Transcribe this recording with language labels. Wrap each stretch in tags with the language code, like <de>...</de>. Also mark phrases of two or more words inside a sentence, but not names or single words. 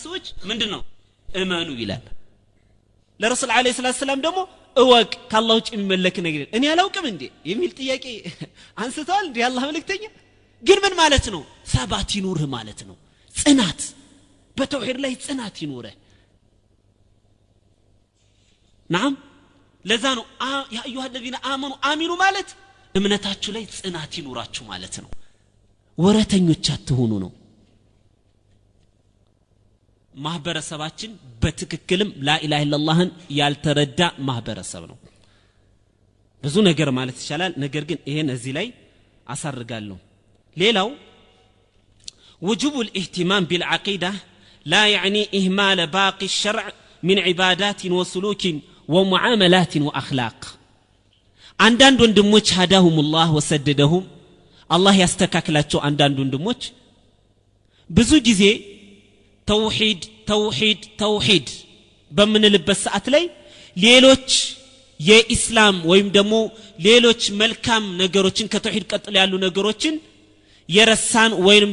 <am>ሰዎች ምንድነው እመኑ ይላል ለረሱል</am> <ar>عليه الصلاة السلام</ar> <am>ደግሞ እወቅ ከአላህ ውጭ የሚመለክ ነገር እኔ አላውቅም እንዴ የሚል ጥያቄ አንስተዋል እንዴ አላህ መልእክተኛ ግን ምን ማለት ነው ሰባት ይኑርህ ማለት ነው ጽናት በተውሂድ ላይ ጽናት ይኑርህ نعم ለዛ ነው</am> <ar>يا أيها الذين آمنوا</ar> <am>አሚኑ ማለት እምነታችሁ ላይ ጽናት ይኑራችሁ ማለት ነው ወረተኞች አትሆኑ ነው ማህበረሰባችን በትክክልም</am> <ar>لا اله الا الله</ar> <am>ያልተረዳ ማህበረሰብ ነው ብዙ ነገር ማለት ይችላል ነገር ግን ይሄን እዚህ ላይ አሳርጋለሁ ሌላው</am> <ar>وجوب الاهتمام بالعقيده لا يعني اهمال باقي الشرع من عبادات وسلوك ومعاملات واخلاق</ar> <am>አንዳንድ ወንድሞች</am> <ar>هداهم الله وسددهم</ar> <am>አላህ ያስተካክላቸው አንዳንድ ወንድሞች ብዙ ጊዜ ተውሂድ በመንልበት ሰዓት ላይ ሌሎች የኢስላም ወይም ደግሞ ሌሎች መልካም ነገሮችን ከተውሂድ ቀጥሎ ያሉ ነገሮችን የረሳን ወይም</am>